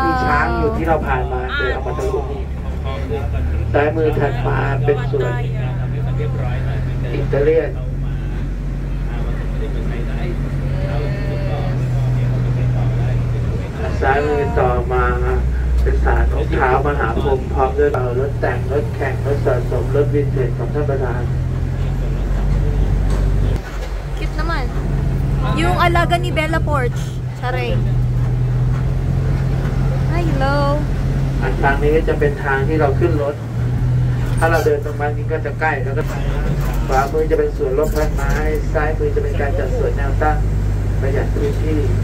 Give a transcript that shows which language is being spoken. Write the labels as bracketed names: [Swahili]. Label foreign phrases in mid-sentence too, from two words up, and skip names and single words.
[Thai] มีช้างอยู่ที่เราผ่านมาเดินออกมาทะลุนี่ซ้ายมือถัดมาเป็นส่วนอิตาเลียนซ้ายมือต่อมาเป็นศาลองค์เท้ามหาพรหมพร้อมด้วยรถแต่งรถแข่งรถสะสมรถวินเทจของท่านประธาน [Filipino] Cute naman. Yung alaga ni Bella Porch. [English] Saray. Hi, hello. [Thai] ทางนี้จะเป็นทางที่เราขึ้นรถถ้าเราเดินตรงนี้ก็จะใกล้แล้วก็ขวามือจะเป็นสวนรถพันไม้ซ้ายมือจะเป็นการจัดสวนแนวตั้งประหยัดพื้นที่